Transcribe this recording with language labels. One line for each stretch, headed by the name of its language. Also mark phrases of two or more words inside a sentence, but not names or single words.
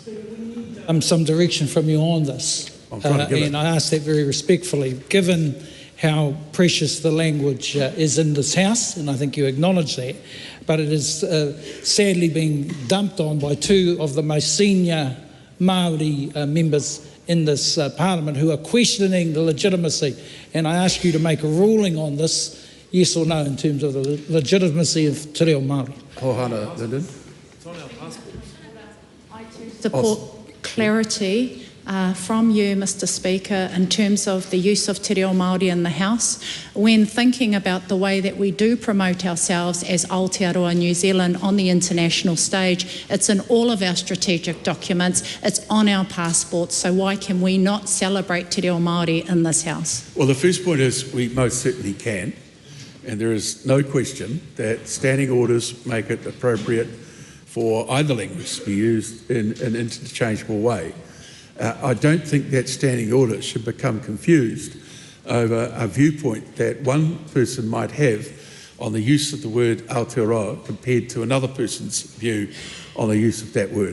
English: Some direction from you on this. And I ask that very respectfully, given how precious the language is in this House, and I think you acknowledge that, but it is sadly being dumped on by two of the most senior Māori members in this Parliament who are questioning the legitimacy. And I ask you to make a ruling on this, yes or no, in terms of the legitimacy of
Māori: te reo Māori.
English: Kohana Linden. It's on our passport. I too support clarity from you, Mr. Speaker, in terms of the use of
Māori: te reo Māori
English: in the House. When thinking about the way that we do promote ourselves as Aotearoa New Zealand on the international stage, it's in all of our strategic documents, it's on our passports, so why can we not celebrate
Māori: te reo Māori
English: in this House? Well, the first point is we most certainly can, and there is no question that standing orders make it appropriate for either language to be used in an interchangeable way. I don't think that standing order should become confused over a viewpoint that one person might have on the use of the word Aotearoa compared to another person's view on the use of that word.